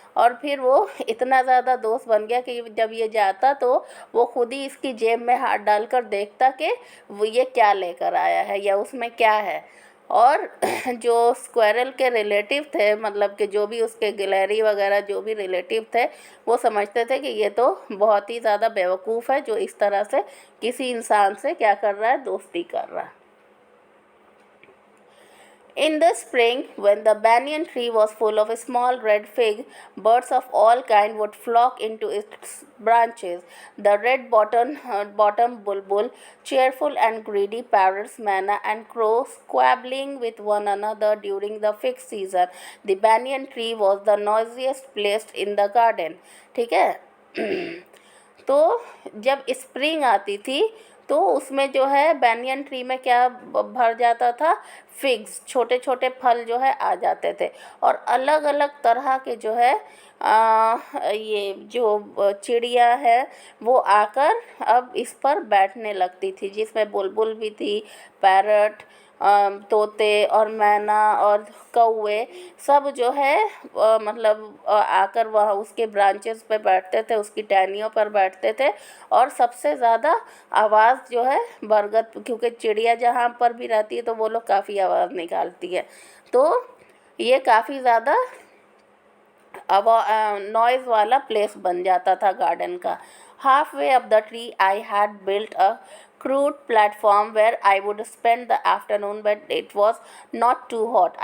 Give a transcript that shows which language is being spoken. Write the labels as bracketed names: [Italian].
[Hindi] और फिर वो इतना ज़्यादा दोस्त बन गया कि जब ये जाता तो वो खुद ही इसकी जेब में हाथ डालकर देखता कि वो ये क्या लेकर आया है या उसमें क्या है। और जो स्क्वेरल के रिलेटिव थे, मतलब कि जो भी उसके गिलहरी वगैरह जो भी रिलेटिव थे, वो समझते थे कि ये तो बहुत ही ज़्यादा बेवकूफ़ है जो इस तरह से किसी इंसान से क्या कर रहा है, दोस्ती कर रहा है। [English] In the spring, when the banyan tree was full of small red figs, birds of all kinds would flock into its branches. The red-bottomed bulbul, cheerful and greedy parrots, manna, and crows squabbling with one another during the fig season. The banyan tree was the noisiest place in the garden. [Hindi] ठीक है तो जब spring आती थी तो उसमें जो है बैनियन ट्री में क्या भर जाता था, फिग्स, छोटे छोटे फल जो है आ जाते थे। और अलग अलग तरह के जो है ये जो चिड़िया है वो आकर अब इस पर बैठने लगती थी, जिसमें बुलबुल भी थी, पैरट, तोते और मैना और कौवे सब जो है मतलब आकर वह उसके ब्रांचेस पे बैठते थे, उसकी टहनियों पर बैठते थे। और सबसे ज़्यादा आवाज़ जो है बरगद, क्योंकि चिड़िया जहाँ पर भी रहती है तो वो लोग काफ़ी आवाज़ निकालती है, तो ये काफ़ी ज़्यादा नॉइज़ वाला प्लेस बन जाता था गार्डन का। [English] Halfway up the tree I had built a crude platform where I would spend the afternoon, but it was not too hot.